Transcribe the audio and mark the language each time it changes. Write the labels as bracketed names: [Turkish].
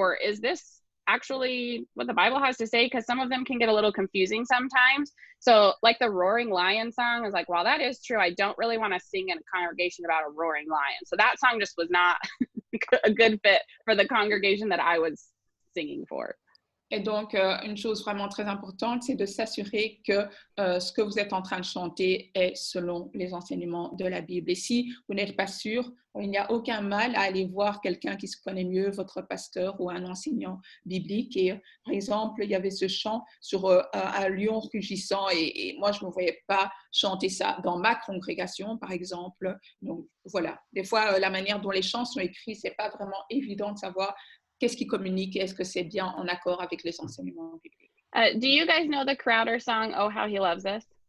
[English] Or is this actually what the Bible has to say? Because some of them can get a little confusing sometimes. So like the roaring lion song is like, well, that is true. I don't really want to sing in a congregation about a roaring lion. So that song just was not a good fit for the congregation that I was singing for. [French] Et donc, une chose vraiment très importante, c'est de s'assurer que ce que vous êtes en train de chanter est selon les enseignements de la Bible. Et si vous n'êtes pas sûr, il n'y a aucun mal à aller voir quelqu'un qui se connaît mieux, votre pasteur ou un enseignant biblique. Et par exemple, il y avait ce chant sur un lion rugissant et moi, je ne me voyais pas chanter ça dans ma congrégation, par exemple. Donc, voilà. Des fois, la manière dont les chants sont écrits, ce n'est pas vraiment évident de savoir qu'est-ce qui communique et est-ce que c'est bien en accord avec les enseignements bibliques. [English] Do you guys know the Crowder song, Oh, How He Loves Us?